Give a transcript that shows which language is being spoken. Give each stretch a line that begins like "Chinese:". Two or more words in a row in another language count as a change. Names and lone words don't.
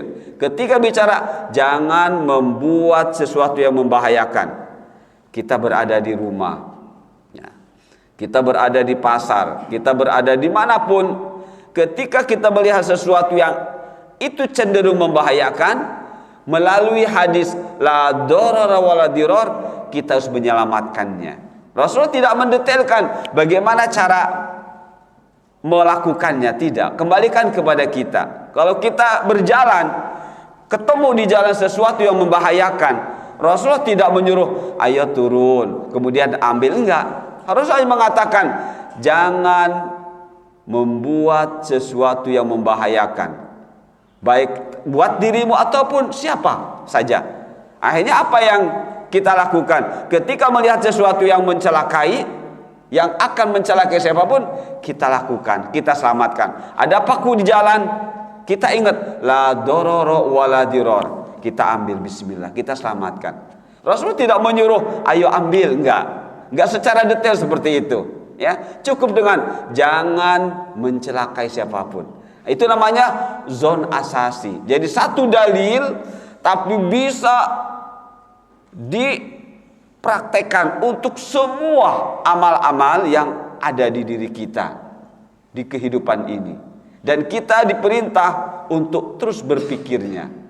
Indonesian: Ketika bicara, jangan membuat sesuatu yang membahayakan. Kita berada di rumah, ya. Kita berada di pasar, kita berada dimanapun. Ketika kita melihat sesuatu yang itu cenderung membahayakan, melalui hadis
Arabic: لا ضرر ولا ضرار,
Indonesian: kita harus menyelamatkannya. Rasulullah tidak mendetailkan bagaimana cara melakukannya, tidak. Kembalikan kepada kita. Kalau kita berjalan, ketemu di jalan sesuatu yang membahayakan, Rasulullah tidak menyuruh ayo turun kemudian ambil, enggak. Rasulullah mengatakan jangan membuat sesuatu yang membahayakan, baik buat dirimu ataupun siapa saja. Akhirnya apa yang kita lakukan ketika melihat sesuatu yang mencelakai, yang akan mencelakai siapapun, kita lakukan, kita selamatkan. Ada paku di jalan, kita ingat
Arabic: لا ضرر ولا ضرار,
Indonesian: kita ambil bismillah, kita selamatkan. Rasulullah tidak menyuruh ayo ambil, enggak secara detail seperti itu, ya. Cukup dengan jangan mencelakai siapapun. Itu namanya zon asasi. Jadi satu dalil tapi bisa dipraktekkan untuk semua amal-amal yang ada di diri kita di kehidupan ini, dan kita diperintah untuk terus berpikirnya.